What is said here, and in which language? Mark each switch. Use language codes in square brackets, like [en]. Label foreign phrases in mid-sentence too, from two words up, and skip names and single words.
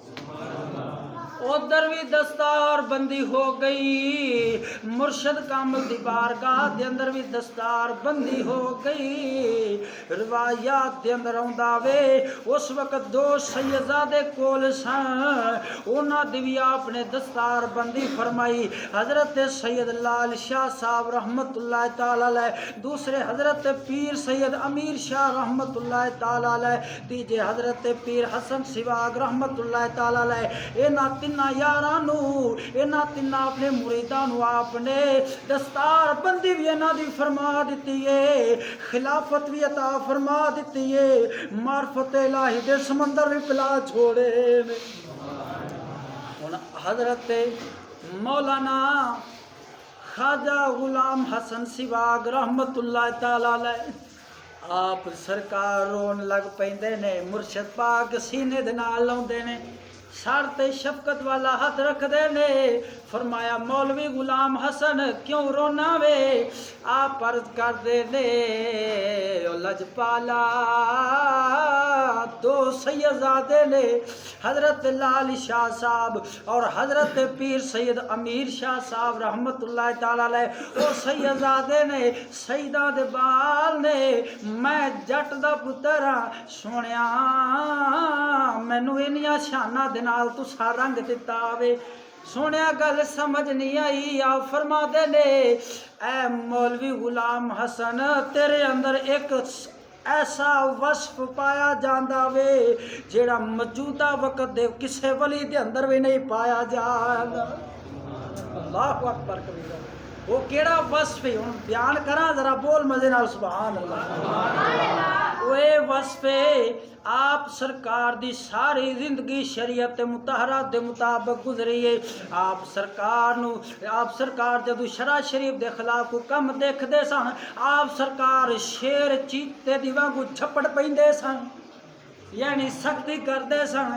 [pa] اودھر وی دستار بندی ہو گئی، مرشد کامل دی بارگاہ دے اندر وی دستار بندی ہو گئی. روایات دے اندر آؤندا وے، اس ویلے دو سیدزادے کول سن، اوہناں دی وی آپ نے دستار بندی فرمائی. حضرت سید لال شاہ صاحب [ar] رحمة الله تعالى عليه, [pa] دوجے حضرت پیر سید امیر شاہ [ar] رحمة الله تعالى عليه, [pa] تیجے حضرت پیر حسن سیال [ar] رحمة الله تعالى عليه. [pa] اینہاں تِنّاں یاراں نوں، اینہاں تِنّاں اپنے مریداں نوں آپ نے دستار بندی وی اینہاں دی فرما دِتّی اے، خلافت وی عطا فرما دِتّی اے، معرفت الٰہی دے سمندر وی پلا چھوڑے نیں. ہُن حضرت مولانا خواجہ غلام حسن سیال [ar] رحمة الله تعالى عليه, [pa] آپ سرکار رون لگ پیندے نیں. مرشد پاک سینے دے نال لاؤندے نیں، سر تے شفقت والا ہتھ رکھدے نیں. فرمایا مولوی غلام حسن کیوں رونا وے? آپ عرض کردے نیں، او لجپالا دو سیدزادے نیں، حضرت لال شاہ صاحب اور حضرت پیر سید امیر شاہ صاحب और हजरत पीर सैयद अमीर शाह साहब [ar] رحمة الله تعالى عليه, [pa] او سیدزادے نیں، سیداں دے بال نیں. میں جٹ دا پُتر ہاں، سوہنیا مینوں اِنّیاں شاناں دے نال تُساں رنگ دِتا وے. سوہنیا گل سمجھ نہیں آئی. آپ فرماندے نیں، اے مولوی غلام حسن تیرے اندر اک ایسا وصف پایا جاندا وے جیہڑا موجودہ ویلے دے کسے ولی دے اندر وی نہیں پایا جاندا. [ar] الله أكبر كبيرا. [pa] او کیہڑا وصف اے? ہُن بیان کراں ذرا بول مزے نال [ar] سبحان الله. [pa] او وصف اے، آپ سرکار دی ساری زندگی شریعت مطہرہ دے مطابق گزری اے. آپ سرکار جدوں شرع شریف دے خلاف کوئی کم ویکھدے سن، آپ سرکار شیر چیتے دی وانگوں جھپٹ پیندے سن، یعنی سختی کردے سن.